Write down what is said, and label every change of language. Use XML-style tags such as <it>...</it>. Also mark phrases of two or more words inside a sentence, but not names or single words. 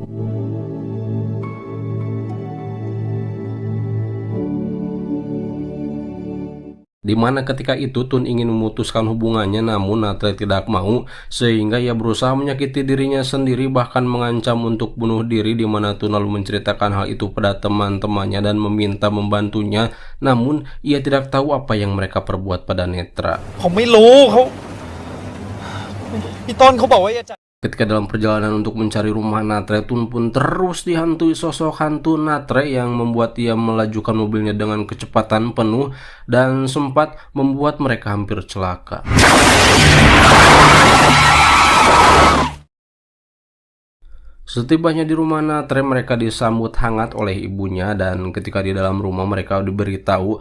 <id>Di mana ketika itu Tun ingin memutuskan hubungannya namun Natre tidak mau, sehingga ia berusaha menyakiti dirinya sendiri bahkan mengancam untuk bunuh diri, di mana Tun lalu menceritakan hal itu pada teman-temannya dan meminta membantunya, namun ia tidak tahu apa yang mereka perbuat pada Netra.</id> <th>ผมไม่รู้เขาพี่ต้นเขาบอกว่าอย่าใจ</th> <id>Ketika dalam perjalanan untuk mencari rumah Natre, Tun pun terus dihantui sosok hantu Natre yang membuat ia melajukan mobilnya dengan kecepatan penuh dan sempat membuat mereka hampir celaka. Setibanya di rumah Natre, mereka disambut hangat oleh ibunya, dan ketika di dalam rumah mereka diberitahu</id>